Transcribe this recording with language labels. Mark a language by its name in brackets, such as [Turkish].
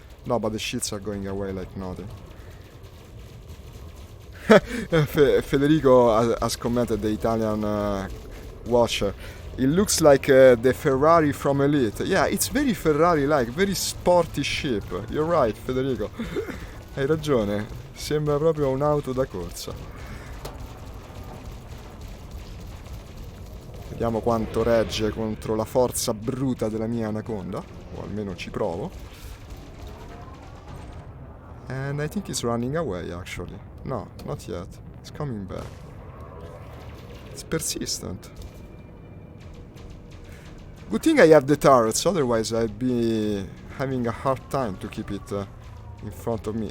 [English] No, but the shields are going away like nothing. Federico has commented, the Italian watcher. It looks like the Ferrari from Elite. Yeah, it's very Ferrari-like, very sporty ship. You're right, Federico. [Italian] Hai ragione. Sembra proprio un'auto da corsa. Vediamo quanto regge contro la forza bruta della mia anaconda. O almeno ci provo. [English] And I think it's running away, actually. No, not yet. It's coming back. It's persistent. Good thing I have the turrets, otherwise I'd be having a hard time to keep it in front of me.